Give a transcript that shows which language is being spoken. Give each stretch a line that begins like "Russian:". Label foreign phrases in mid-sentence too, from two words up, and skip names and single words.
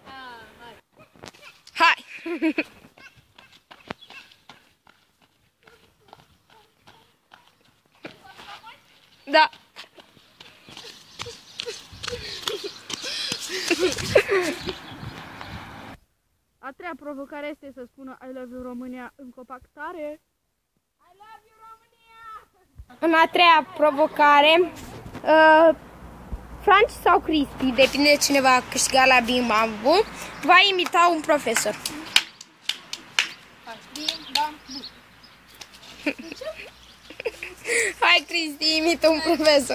Romanian: Hai! Da! A treia provocare este să spună
English: I love you
Romanian: România în compactare.
English: I love you România!
Romanian: În a treia provocare, Franci sau Cristi, depinde cine va câștiga la Bing Bambu, va imita un profesor. Bing Bambu. Hai, Cristi, imită un profesor.